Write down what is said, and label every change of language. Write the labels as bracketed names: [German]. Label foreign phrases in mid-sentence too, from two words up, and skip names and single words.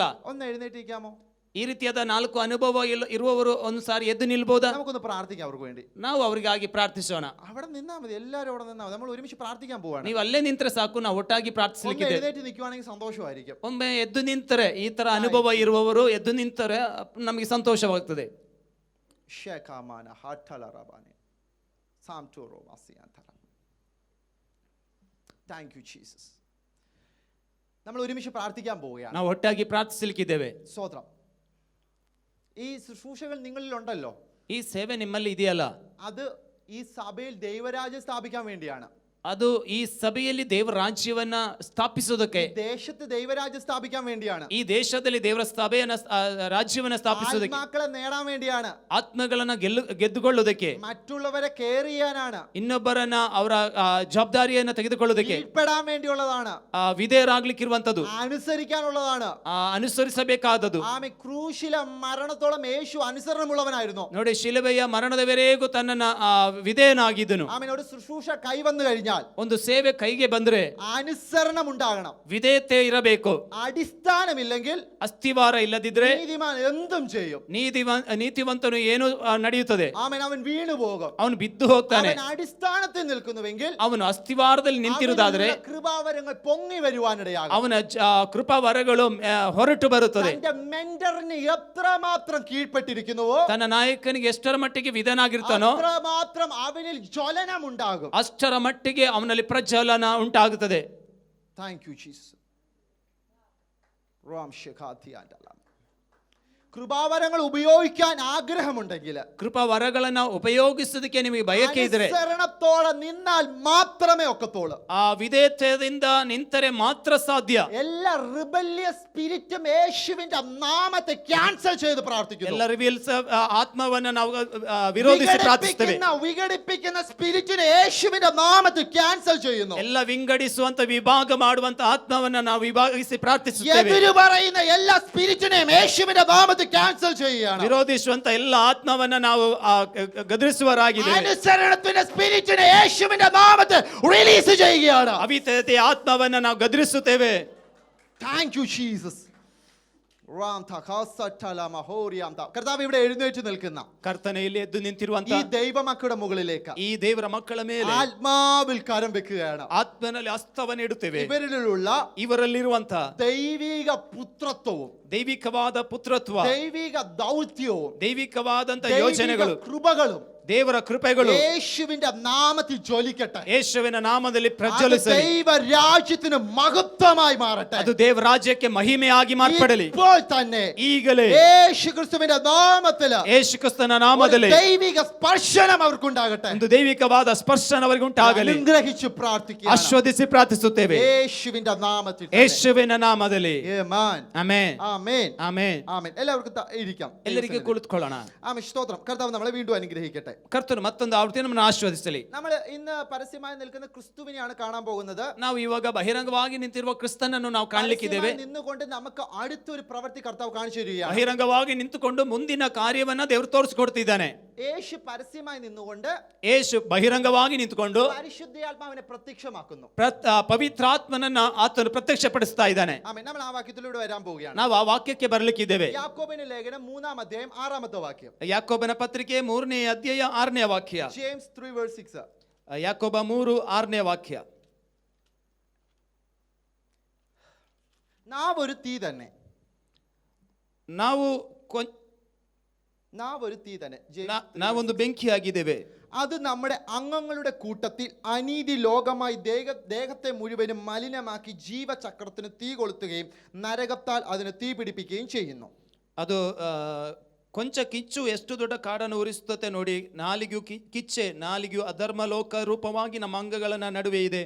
[Malayalam] ഒന്ന് എഴുന്നേറ്റിരിക്കാമോ? [Kannada] ಈ ರೀತಿಯಾದ 4 ಅನುಭವ ಇರುವವರು ಒಂದು ಸಾರಿ ಎದ್ದು ನಿಲ್ಬೋದಾ? [Malayalam] നമുക്കൊന്ന് പ്രാർത്ഥിക്കാം അവർക്ക് വേണ്ടി. [Kannada] ನಾವು ಅವರಿಗಾಗಿ ಪ್ರಾರ್ಥಿಸೋಣ. [Malayalam] അവിടെ നിന്നാ മതി, എല്ലാവരും അവിടെ നിന്നാ മതി. നമ്മൾ ഒരുമിച്ച് പ്രാർത്ഥിക്കാൻ പോവാണ്. [Kannada] ನೀವು ಅಲ್ಲೇ ನಿಂತರೆ ಸಾಕು, ನಾವು ಒಟ್ಟಾಗಿ ಪ್ರಾರ್ಥಿಸಲಿಕ್ಕೆ. [Malayalam] എഴുന്നേറ്റ് നിൽക്കുവാണെങ്കിൽ സന്തോഷമായിരിക്കും. [Kannada] ಒಮ್ಮೆ ಎದ್ದು ನಿಂತರೆ, ಈ ತರ ಅನುಭವ ಇರುವವರು ಎದ್ದು ನಿಂತರೆ ನಮಗೆ ಸಂತೋಷವಾಗ್ತದೆ. [English] Thank you, Jesus. [Malayalam] നമ്മൾ ഒരുമിച്ച് പ്രാർത്ഥിക്കാൻ പോവുകയാണ്. [Kannada] ನಾವು ಒಟ್ಟಾಗಿ ಪ್ರಾರ್ಥಿಸಲಿಕ್ಕಿದ್ದೇವೆ. [Malayalam] സ്തോത്രം. ഈ ശുശ്രൂഷകൾ നിങ്ങളിൽ ഉണ്ടല്ലോ, [Kannada] ಈ ಸೇವೆ ನಿಮ್ಮಲ್ಲಿ ಇದೆಯಲ್ಲ, [Malayalam] അത് ഈ സഭയിൽ ദൈവരാജ്യം സ്ഥാപിക്കാൻ വേണ്ടിയാണ്. [Kannada] ಅದು ಈ ಸಭೆಯಲ್ಲಿ ದೇವರ ರಾಜ್ಯವನ್ನ ಸ್ಥಾಪಿಸೋದಕ್ಕೆ, [Malayalam] ദേശത്ത് ദൈവരാജ്യം സ്ഥാപിക്കാൻ വേണ്ടിയാണ്. [Kannada] ಈ ದೇಶದಲ್ಲಿ ದೇವರ ಸಭೆಯನ್ನ ರಾಜ್ಯವನ್ನ ಸ್ಥಾಪಿಸೋದಕ್ಕೆ, [Malayalam] ആത്മാക്കളെ നേടാൻ വേണ്ടിയാണ്. [Kannada] ಆತ್ಮಗಳನ್ನ ಗೆದ್ದುಕೊಳ್ಳೋದಕ್ಕೆ, [Malayalam] മറ്റുള്ളവരെ കെയർ ചെയ്യാനാണ്, [Kannada] ಇನ್ನೊಬ್ಬರನ್ನ ಅವರ ಜವಾಬ್ದಾರಿಯನ್ನ ತೆಗೆದುಕೊಳ್ಳೋದಕ್ಕೆ, [Malayalam] കീഴ്പ്പെടാൻ വേണ്ടിയുള്ളതാണ്, [Kannada] ವಿಧೇಯರಾಗ್ಲಿಕ್ಕಿರುವಂತದ್ದು, [Malayalam] അനുസരിക്കാനുള്ളതാണ്, [Kannada] ಅನುಸರಿಸಬೇಕಾದದ್ದು. [Malayalam] ആമേൻ. ക്രൂശിലെ മരണത്തോളം യേശു അനുസരണമുള്ളവനായിരുന്നു. [Kannada] ನೋಡಿ, ಶಿಲುಬೆಯ ಮರಣದವರೆಗೂ ತನ್ನನ್ನ ವಿಧೇಯನಾಗಿದ್ದನು. [Malayalam] ആമേൻ. ഒരു ശുശ്രൂഷ കൈവന്നു കഴിഞ്ഞാൽ, [Kannada] ಒಂದು ಸೇವೆ ಕೈಗೆ ಬಂದ್ರೆ [Malayalam] അനുസരണം ഉണ്ടാകണം, [Kannada] ವಿಧೇಯತೆ ಇರಬೇಕು. [Malayalam] അടിസ്ഥാനമില്ലെങ്കിൽ, [Kannada] ಅಸ್ತಿವಾರ ಇಲ್ಲದಿದ್ರೆ [Malayalam] നീതിമാൻ എന്തും ചെയ്യും. [Kannada] ನೀತಿವಂತನು ಏನು ನಡೆಯುತ್ತದೆ? [Malayalam] ആമേൻ. അവൻ വീണു പോകും. [Kannada] ಅವನು ಬಿದ್ದು ಹೋಗ್ತಾನೆ. [Malayalam] അവൻ അടിസ്ഥാനത്തിൽ നിൽക്കുന്നുവെങ്കിൽ, [Kannada] ಅವನು ಅಸ್ತಿವಾರದಲ್ಲಿ ನಿಂತಿರುವುದಾದ್ರೆ [Malayalam] കൃപാവരങ്ങൾ പൊങ്ങി വരുവാനിടയാകും. [Kannada] ಅವನ ಕೃಪಾವರಗಳು ಹೊರಟು ಬರುತ್ತದೆ. [Malayalam] തന്റെ മെന്ററിന് എത്രമാത്രം കീഴ്പ്പെട്ടിരിക്കുന്നുവോ, [Kannada] ತನ್ನ ನಾಯಕನಿಗೆ ಎಷ್ಟರ ಮಟ್ಟಿಗೆ ವಿಧನಾಗಿರ್ತಾನೋ [Malayalam] അത്രമാത്രം അവനിൽ ജ്വലനം ഉണ്ടാകും. [Kannada] ಅಷ್ಟರ ಮಟ್ಟಿಗೆ ಅವನಲ್ಲಿ ಪ್ರಜ್ವಲನ ಉಂಟಾಗುತ್ತದೆ. [English] Thank you, Jesus. [Malayalam] കൃപാവരങ്ങൾ ഉപയോഗിക്കാൻ ആഗ്രഹമുണ്ടെങ്കിൽ, [Kannada] ಕೃಪಾವರಗಳನ್ನ ಉಪಯೋಗಿಸೋದಕ್ಕೆ ನಿಮಗೆ ಬಯಕೆ ಇದ್ರೆ, [Malayalam] അനുസരണത്തോടെ നിന്നാൽ മാത്രമേ ഒക്കത്തുള്ളൂ. [Kannada] ಆ ವಿಧೇಯತೆಯಿಂದ ನಿಂತರೆ ಮಾತ್ರ ಸಾಧ್ಯ. [Malayalam] എല്ലാ [English] rebellious spirit [Malayalam] യേശുവിന്റെ നാമത്തെ ക്യാൻസൽ ചെയ്ത് പ്രാർത്ഥിക്കുന്നു. [Kannada] ಎಲ್ಲ ರಿವೀಲ್ಸ್ ಆತ್ಮವನ್ನ ನಾವು ವಿರೋಧಿಸಿ ಪ್ರಾರ್ಥಿಸುತ್ತೇವೆ. [Malayalam] വിഘടിപ്പിക്കുന്ന സ്പിരിറ്റിനെ യേശുവിന്റെ നാമത്തിൽ ക്യാൻസൽ ചെയ്യുന്നു. [Kannada] ಎಲ್ಲ ವಿಂಗಡಿಸುವಂತ ವಿಭಾಗ ಮಾಡುವಂತ ಆತ್ಮವನ್ನ ನಾವು ವಿಭಾಗಿಸಿ ಪ್ರಾರ್ಥಿಸುತ್ತೇವೆ. [Malayalam] എതിര് പറയുന്ന എല്ലാ സ്പിരിറ്റിനെയും യേശുവിന്റെ നാമത്തിൽ ക്യാൻസൽ ചെയ്യുകയാണ്. [Kannada] ವಿರೋಧಿಸುವಂತ ಎಲ್ಲ ಆತ್ಮವನ್ನ ನಾವು ಗದರಿಸುವರಾಗಿದ್ದೇವೆ. [Malayalam] അനുസരണത്തിന്റെ സ്പിരിറ്റിനെ യേശുവിന്റെ നാമത്തിൽ റിലീസ് ചെയ്യുകയാണ്. [Kannada] ಅವಿಧೇಯತೆಯ ಆತ್ಮವನ್ನ ನಾವು ಗದರಿಸುತ್ತೇವೆ. [English] Thank you Jesus. [Malayalam] കർത്താവ് ഇവിടെ എഴുന്നേറ്റ് നിൽക്കുന്ന [Kannada] ಕರ್ತನೆಯಲ್ಲಿ ಎದ್ದು ನಿಂತಿರುವಂತ [Malayalam] ഈ ദൈവമക്കളുടെ മുകളിലേക്ക് [Kannada] ಈ ದೇವರ ಮಕ್ಕಳ ಮೇಲೆ [Malayalam] ആത്മാവിൽ കരം വെക്കുകയാണ്. [Kannada] ಆತ್ಮನಲ್ಲಿ ಹಸ್ತವನ್ನು ಇಡುತ್ತೇವೆ. [Malayalam] ഇവരിലുള്ള [Kannada] ಇವರಲ್ಲಿರುವಂತ [Malayalam] ദൈവിക പുത്രത്വവും [Kannada] ದೈವಿಕವಾದ ಪುತ್ರತ್ವ, [Malayalam] ദൈവിക ദൗത്യവും [Kannada] ದೈವಿಕವಾದಂತ [Malayalam] ദൈവിക [Kannada] ಯೋಜನೆಗಳು, [Malayalam] കൃപകളും [Kannada] ದೇವರ ಕೃಪೆಗಳು [Malayalam] യേശുവിന്റെ നാമത്തിൽ ജ്വലിക്കട്ടെ. [Kannada] ಯೇಸುವಿನ ನಾಮದಲ್ಲಿ [Malayalam] അത് [Kannada] ಪ್ರಜ್ವಲಿಸಲಿ. [Malayalam] ദൈവ രാജ്യത്തിന് മഹത്വമായി മാറട്ടെ. [Kannada] ಅದು ದೇವ ರಾಜ್ಯಕ್ಕೆ ಮಹಿಮೆಯಾಗಿ ಮಾರ್ಪಡಲಿ. [Malayalam] ഇപ്പോൾ തന്നെ [Kannada] ಈಗಲೇ [Malayalam] യേശു ക്രിസ്തുവിന്റെ നാമത്തില് [Kannada] ಯೇಸು ಕ್ರಿಸ್ತನ ನಾಮದಲ್ಲಿ [Malayalam] ദൈവിക സ്പർശനം അവർക്കുണ്ടാകട്ടെ. [Kannada] ಒಂದು ದೈವಿಕವಾದ ಸ್ಪರ್ಶನ ಅವರಿಗೆ ಉಂಟಾಗಲಿ. [Malayalam] അനുഗ്രഹിച്ചു പ്രാർത്ഥിക്കുക. [Kannada] ಆಶೀರ್ವದಿಸಿ ಪ್ರಾರ್ಥಿಸುತ್ತೇವೆ [Malayalam] യേശുവിന്റെ നാമത്തിൽ. [Kannada] ಯೇಸುವಿನ ನಾಮದಲ್ಲಿ. [Malayalam] ആമേൻ. [Kannada] ಆಮೆನ್. [Malayalam] ആമേൻ. [Kannada] ಆಮೆನ್. [Malayalam] ആമേൻ. എല്ലാവർക്കും ഇരിക്കാം. [Kannada] ಎಲ್ಲರಿಗೆ ಕುಳಿತುಕೊಳ್ಳೋಣ. [Malayalam] ആമേൻ. സ്തോത്രം. കർത്താവ് നമ്മളെ വീണ്ടും അനുഗ്രഹിക്കട്ടെ. [Kannada] ಕರ್ತನು ಮತ್ತೊಂದು ಆವೃತ್ತಿ ನಮ್ಮನ್ನು ಆಶೀರ್ವದಿಸಲಿ. [Malayalam] നമ്മൾ ഇന്ന് പരസ്യമായി നിൽക്കുന്ന ക്രിസ്തുവിനെയാണ് കാണാൻ പോകുന്നത്. [Kannada] ನಾವು ಇವಾಗ ಬಹಿರಂಗವಾಗಿ ನಿಂತಿರುವ ಕ್ರಿಸ್ತನನ್ನು ನಾವು ಕಾಣಲಿಕ್ಕಿದ್ದೇವೆ. [Malayalam] നിന്നുകൊണ്ട് നമുക്ക് അടുത്തൊരു പ്രവൃത്തി കർത്താവ് കാണിച്ചു തരികയാണ്. [Kannada] ಬಹಿರಂಗವಾಗಿ ನಿಂತುಕೊಂಡು ಮುಂದಿನ ಕಾರ್ಯವನ್ನ ದೇವರು ತೋರಿಸಿಕೊಡ್ತಿದ್ದಾನೆ. [Malayalam] യേശു പരസ്യമായി നിന്നുകൊണ്ട് [Kannada] ಯೇಸು ಬಹಿರಂಗವಾಗಿ ನಿಂತುಕೊಂಡು [Malayalam] പരിശുദ്ധാത്മാവിനെ പ്രത്യക്ഷമാക്കുന്നു. [Kannada] ಪವಿತ್ರಾತ್ಮನನ್ನ ಆತನು ಪ್ರತ್ಯಕ್ಷಪಡಿಸ್ತಾ ಇದ್ದಾನೆ. [Malayalam] ആമേൻ. നമ്മൾ ആ വാക്യത്തിലൂടെ വരാൻ പോവുകയാണ്. [Kannada] ನಾವು ಆ ವಾಕ್ಯಕ್ಕೆ ಬರಲಿಕ್ಕಿದ್ದೇವೆ. [Malayalam] യാക്കോബിന്റെ ലേഖനം 3-ാം അധ്യായം 6-ാമത്തെ വാക്യം. [Kannada] ಯಾಕೋಬನ ಪತ್ರಿಕೆ 3ನೇ ಅಧ್ಯಾಯ 6ನೇ ವಾಕ್ಯ. [Malayalam] ജെയിംസ് 3:6. [Kannada] ಯಾಕೋಬ 3:6ನೇ ವಾಕ್ಯ. [Malayalam] നാവൊരു തീ തന്നെ. നാവൊരു തീ തന്നെ. [Kannada] ನಾವೊಂದು ಬೆಂಕಿಯಾಗಿದ್ದೇವೆ. [Malayalam] അത് നമ്മുടെ അംഗങ്ങളുടെ കൂട്ടത്തിൽ അനീതി ലോകമായി ദേഹത്തെ മുഴുവനും മലിനമാക്കി ജീവചക്രത്തിന് തീ കൊളുത്തുകയും നരകത്താൽ അതിന് തീ പിടിപ്പിക്കുകയും ചെയ്യുന്നു. [Kannada] ಅದು ಕೊಂಚ ಕಿಚ್ಚು ಎಷ್ಟು ದೊಡ್ಡ ಕಾಡನ್ನು ಉರಿಸುತ್ತೆ ನೋಡಿ. ನಾಲಿಗೆಯು ಕಿಚ್ಚೆ, ನಾಲಿಗೆಯು ಅಧರ್ಮ ಲೋಕ ರೂಪವಾಗಿ ನಮ್ಮ ಅಂಗಗಳ ನಡುವೆ ಇದೆ.